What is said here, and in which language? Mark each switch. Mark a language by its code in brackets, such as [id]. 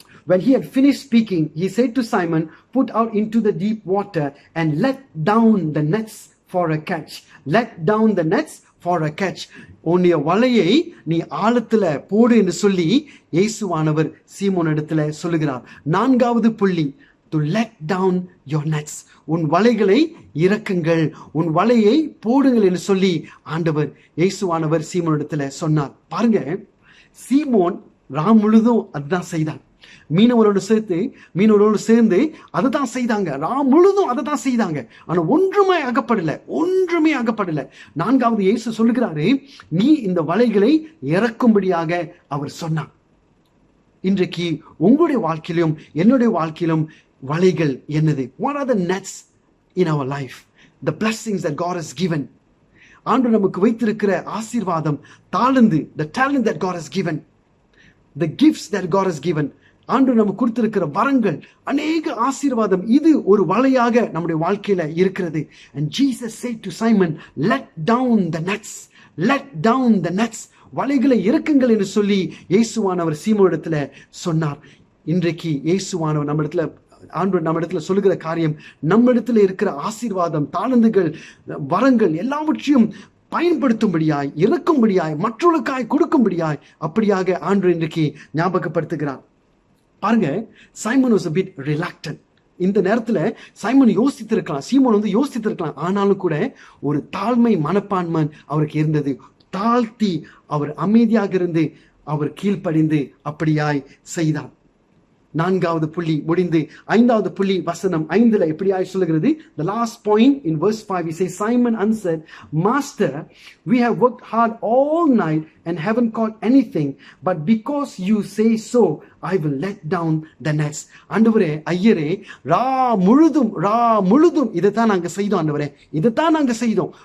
[en] When he had finished speaking, he said to Simon, put out into the deep water and let down the nets for a catch. Let down the nets for a catch. [ta] உன்னுடைய வலையை நீ ஆழத்துல போடு என்று சொல்லி இயேசுவானவர் சீமோன் இடத்துல சொல்லுகிறார். நான்காவது புள்ளி, [en] to let down your nets. [ta] உன் வலைகளை இறக்குங்கள், உன் வலையை போடுங்கள் என்று சொல்லி ஆண்டவர் இயேசுவானவர் சீமோன் இடத்துல சொன்னார். பாருங்க, சீமோன் ராம் முழுதும் அதுதான் செய்தான். மீனவரோடு சேர்ந்து அதை தான் செய்தாங்க. ராம் முழுதும் அதை தான் செய்தாங்க. ஆனா ஒன்றுமே அகப்படல. நான்காவது இயேசு சொல்லுகிறாரு, நீ இந்த வலைகளை இறக்கும்படியாக அவர் சொன்னார். இன்றைக்கு உங்களுடைய வாழ்க்கையிலும் என்னுடைய வாழ்க்கையிலும் வலைகள் என்னது? [en] What are the nets in our life? The blessings that God has given. [ta] ஆண்டவர் நமக்கு வைத்திருக்கிற ஆசீர்வாதம், தாளந்து, [en] the talent that God has given, the gifts that God has given. [ta] ஆண்டவர் நமக்கு கொடுத்திருக்கிற வரங்கள், அநேக ஆசீர்வாதம், இது ஒரு வலையாக நம்முடைய வாழ்க்கையில இருக்கிறது. [en] And Jesus said to Simon, let down the nets, let down the nets. [ta] வலைகளை இறக்குங்கள் என்று சொல்லி இயேசுவானவர் சீமோனிடத்துல சொன்னார். இன்றைக்கு இயேசுவானவர் ஆண்டவர் நம்ம இடத்துல சொல்லுகிற காரியம், நம்ம இடத்துல இருக்கிற ஆசீர்வாதம், தாளந்துகள், வரங்கள் எல்லாவற்றையும் பயன்படுத்தும்படியாய், இறக்கும்படியாய், மற்றவர்களுக்காய் கொடுக்கும்படியாய், அப்படியாக ஆண்டவர் இன்றைக்கு ஞாபகப்படுத்துகிறார். [en] பாருங்க, Simon was a bit reluctant. [ta] இந்த நேரத்துல சைமன் யோசித்திருக்கலாம். ஆனாலும் கூட ஒரு தாழ்மை மனப்பான்மை அவருக்கு இருந்தது. தாழ்த்தி அவர் அமைதியாக இருந்து அவர் கீழ்ப்படிந்து அப்படியாய் செய்தார். நான்காவது புள்ளி முடிந்து ஐந்தாவது புள்ளி வசனம் 5 இப்படியாய் சொல்லுகிறது. [en] The last point in verse 5, he says, Simon answered, Master, we have worked hard all night and haven't caught anything, but because you say so, I will let down the nets. [ta] ஆண்டவரே, ஐயரே, ரா முழுதும் இதைத்தான் நாங்க செய்தோம் ஆண்டவரே, இதைத்தான் நாங்க செய்தோம்.